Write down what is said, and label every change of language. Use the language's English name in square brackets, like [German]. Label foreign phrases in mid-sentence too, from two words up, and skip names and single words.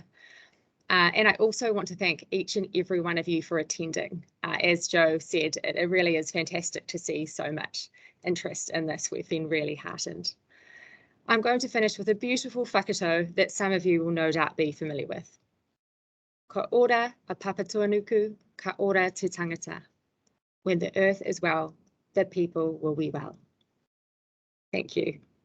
[English] And I also want to thank each and every one of you for attending. As Joe said, it really is fantastic to see so much interest in this. We've been really heartened. I'm going to finish with a beautiful whakato that some of you will no doubt be familiar with. [Māori] Ka ora a papatuanuku, ka ora te tangata. [English] When the earth is well, the people will be well. Thank you.